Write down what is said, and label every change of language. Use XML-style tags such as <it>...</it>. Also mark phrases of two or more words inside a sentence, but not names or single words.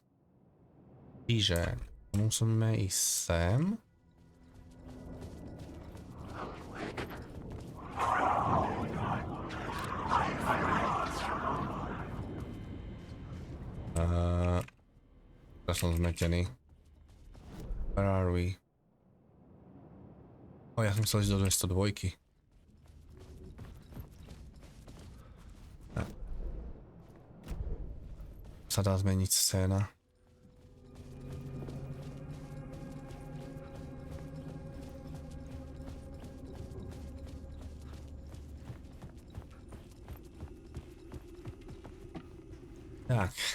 <sk>Čiže musíme ísť sem. Teraz som zmetený.</sk> <en>Where are we?</en> <sk>Ja som chcel ísť do 202. Sa dá zmeniť scéna. Tak.</sk>